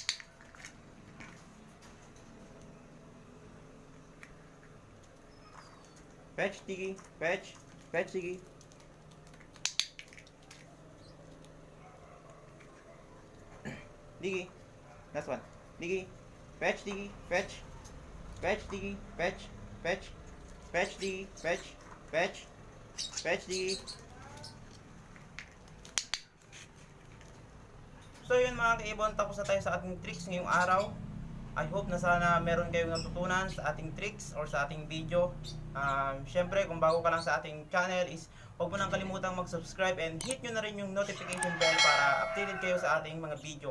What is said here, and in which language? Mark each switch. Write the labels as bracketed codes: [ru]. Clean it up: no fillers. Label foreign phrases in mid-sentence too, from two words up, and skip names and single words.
[en] Fetch, digi, fetch, fetch, digi. Digi, last one. Digi, fetch, digi, fetch, fetch, digi, fetch, fetch, fetch, digi, fetch, fetch, fetch, digi. [tl] So yun mga kaibon, tapos na tayo sa ating tricks ngayong araw. [en] I hope [tl] na sana meron kayong natutunan sa ating tricks or sa ating video. Syempre kung bago ka lang sa ating channel is huwag mo nang kalimutang mag-subscribe and hit nyo na rin yung [en] notification bell [tl] para updated kayo sa ating mga video.